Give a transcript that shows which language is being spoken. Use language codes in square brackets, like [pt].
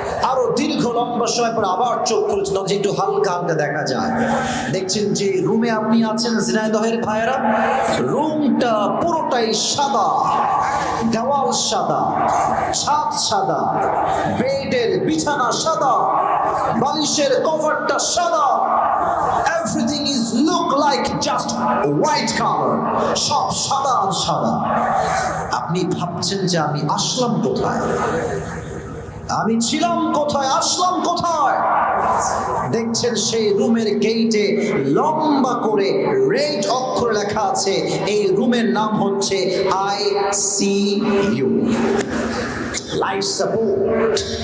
[bn] আরো দীর্ঘ লম্বা সময় পর আবার চোখ খুলেছেন, যে একটু হালকা হালকা দেখা যায়। দেখছেন যে রুমে আপনি আছেন ঝিনাইদহের ভাইয়েরা, রুমটা পুরোটাই সাদা, দেওয়াল সাদা, ছাদ সাদা, বেডের বিছানা সাদা, বালিশের কভারটা সাদা। [en] Everything is look like just white color. [bn] সব সাদা আর সাদা। আপনি ভাবছেন যে আমি আসলাম কোথায়, আমি ছিলাম কোথায়, আসলাম কোথায়? দেখছেন সেই রুমের গেটে লম্বা করে রেড অক্ষরে লেখা আছে, এই রুমের নাম হচ্ছে ICU, লাইফ সাপোর্ট।